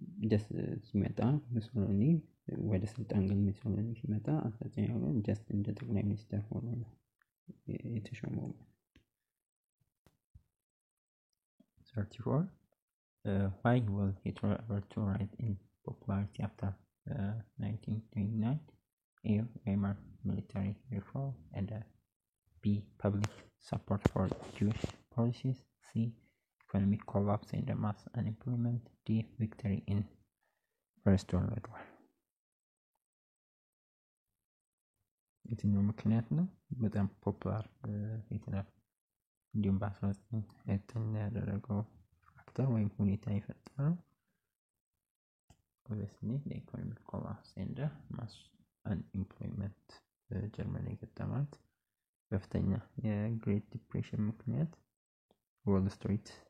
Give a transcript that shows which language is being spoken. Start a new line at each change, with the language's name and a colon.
Amharic: ጀስት ሲመጣ ሙሶሊኒ ወደ ስልጣን ግን ሙሶሊኒ ሲመጣ አሳዛኝ ነው ጀስት እንደ ጠቅላይ ሚኒስትር ሆኖ ነው የተሾመው። 34
English: why was Hitler able to rise in popularity after 1929? A Weimar military reform and B public support for Jewish policies, C economic collapse and mass unemployment, D victory in First World War.
Amharic: የትኛው ምክንያት ነው በጣም ፖፑላር ሂትለር እንዲሁም በ1929 ያደረገው ፋክተር ወይም ሁኔታ የፈጠረው
English: obviously the economic collapse and mass unemployment
Amharic: ጀርመን የገጠማት ከፍተኛ የግሬት ዲፕሬሽን ምክንያት ዎል ስትሪት